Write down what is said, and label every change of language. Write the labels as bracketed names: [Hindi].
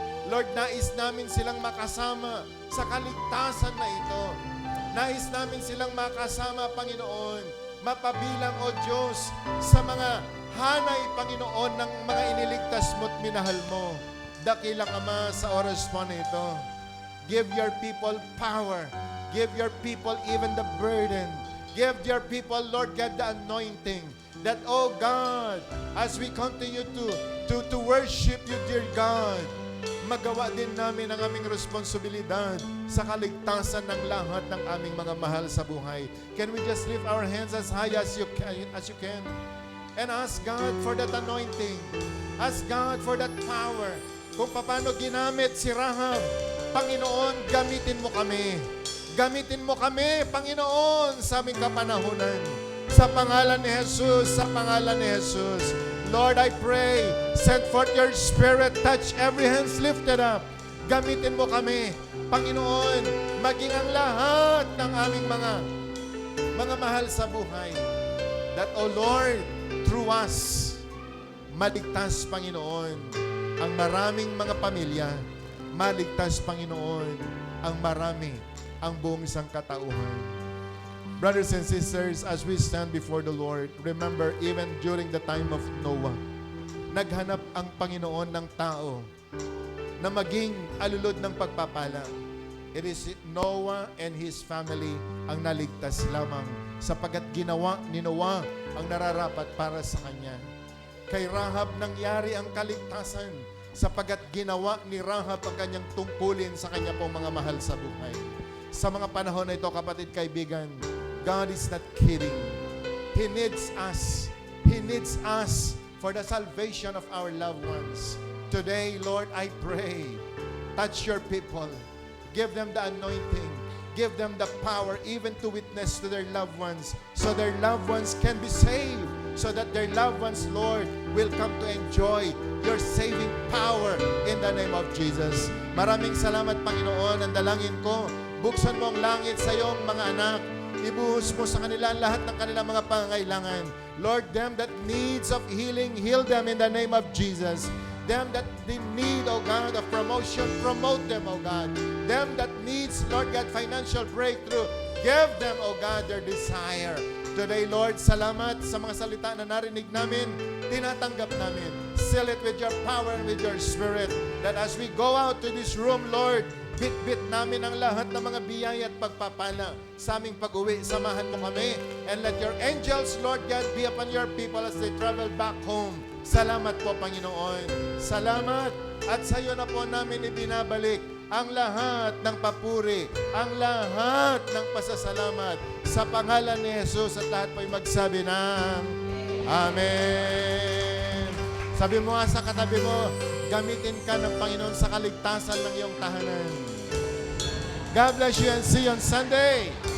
[Filipino] Lord, nais namin silang makasama sa kaligtasan na ito. Nais namin silang makasama, Panginoon, mapabilang, O Diyos, sa mga hanay, Panginoon, ng mga iniligtas mo't minahal mo. Dakilang Ama, sa oras po na ito, [English] give your people power. Give your people even the burden. Give your people, Lord God, the anointing. That, oh God, as we continue to worship you, dear God, [Filipino] magawa din namin ang aming responsibilidad sa kaligtasan ng lahat ng aming mga mahal sa buhay. [English] Can we just lift our hands as high as you can? And ask God for that anointing. Ask God for that power. [Filipino] Kung paano ginamit si Rahab, Panginoon, gamitin mo kami. Gamitin mo kami, Panginoon, sa aming kapanahunan. Sa pangalan ni Jesus, sa pangalan ni Jesus. [English] Lord, I pray, send forth your Spirit, touch every hands lifted up. [Filipino] Gamitin mo kami, Panginoon, maging ang lahat ng aming mga mahal sa buhay. [English] That, O Lord, through us, [Filipino] maligtas, Panginoon, ang maraming mga pamilya. Maligtas, Panginoon, ang marami, ang buong isang katauhan. [English] Brothers and sisters, as we stand before the Lord, remember, even during the time of Noah, [Filipino] naghanap ang Panginoon ng tao na maging alulod ng pagpapala. [English] It is Noah and his family [Filipino] ang naligtas lamang sapagat ginawa ni Noah ang nararapat para sa kanya. Kay Rahab nangyari ang kaligtasan sapagat ginawa ni Rahab ang kanyang tungkulin sa kanya pong mga mahal sa buhay. Sa mga panahon na ito, kapatid, kaibigan, [English] God is not kidding. He needs us. He needs us for the salvation of our loved ones. Today, Lord, I pray, touch your people. Give them the anointing. Give them the power even to witness to their loved ones so their loved ones can be saved, so that their loved ones, Lord, will come to enjoy your saving power in the name of Jesus. [Filipino] Maraming salamat, Panginoon. Ang dalangin ko, buksan mo ang langit sa iyong mga anak. Ibuhos mo sa kanila lahat ng kanilang mga pangangailangan. [English] Lord, them that needs of healing, heal them in the name of Jesus. Them that they need, oh God, of promotion, promote them, oh God. Them that needs, Lord God, financial breakthrough, give them, oh God, their desire. Today, Lord, [Filipino] salamat sa mga salita na narinig namin, tinatanggap namin. [English] Seal it with your power and with your spirit, that as we go out to this room, Lord, [Filipino] bit-bit namin ang lahat ng mga biyaya at pagpapala sa aming pag-uwi. Samahan mo kami, [English] and let your angels, Lord God, be upon your people as they travel back home. [Filipino] Salamat po, Panginoon. Salamat. At sa iyo na po namin ibinabalik ang lahat ng papuri, ang lahat ng pasasalamat sa pangalan ni Jesus, at lahat po'y magsabi ng Amen. Sabi mo nga sa katabi mo, gamitin ka ng Panginoon sa kaligtasan ng iyong tahanan. [English] God bless you and see you on Sunday.